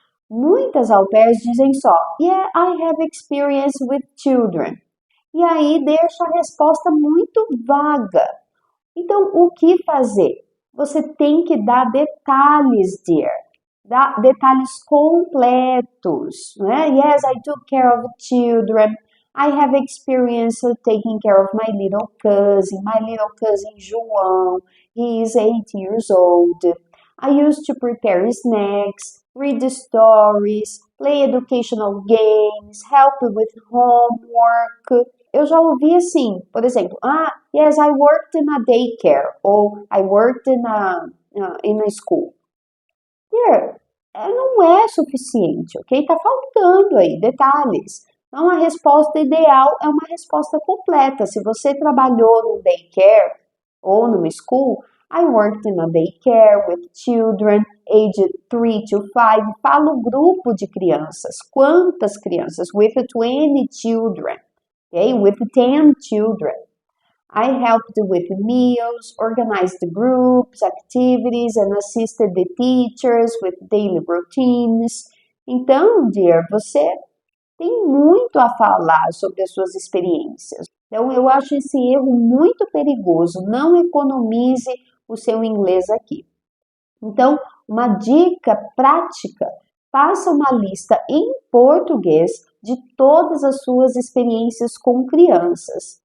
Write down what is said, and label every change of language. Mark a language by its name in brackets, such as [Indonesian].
[Portuguese] Muitas au pairs dizem só, [English] yeah, I have experience with children. [Portuguese] E aí deixa a resposta muito vaga. Então, o que fazer? Você tem que dar detalhes, dear. Dar detalhes completos. Né? [English] Yes, I took care of children. I have experience of taking care of my little cousin João. He is 8 years old. I used to prepare snacks, read stories, play educational games, help with homework. [Portuguese] Eu já ouvi assim, por exemplo, [English] yes, I worked in a daycare, ou I worked in a school. [Portuguese] Here, não é suficiente, ok? Tá faltando aí detalhes. Então, a resposta ideal é uma resposta completa. Se você trabalhou no daycare ou numa school, [English] I worked in a daycare with children aged 3 to 5. [Portuguese] Fala o grupo de crianças. Quantas crianças? [English] With 20 children. Okay? With 10 children. I helped with meals, organized groups, activities, and assisted the teachers with daily routines. [Portuguese] Então, dear, você tem muito a falar sobre as suas experiências. Então, eu acho esse erro muito perigoso. Não economize o seu inglês aqui. Então, uma dica prática, faça uma lista em português de todas as suas experiências com crianças.